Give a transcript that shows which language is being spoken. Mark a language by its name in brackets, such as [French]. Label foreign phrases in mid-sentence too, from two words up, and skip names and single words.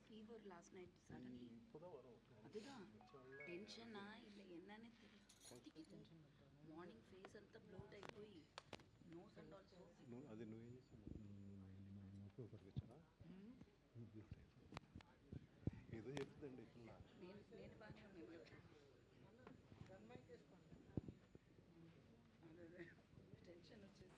[Tamil] ஒரு [English] last night suddenly [Tamil] அதுதான் டென்ஷனா இல்லை என்னன்னு தெரியல. [English] morning face [Telugu] అంతా బ్లోట్ అయిపోయి [English] nose and also [Telugu] అది నువ్వేం చేసావు ఏదో చెప్తుందండి పిల్ల. నేను బాగానే ఉన్నాయి టెన్షన్ వచ్చేసి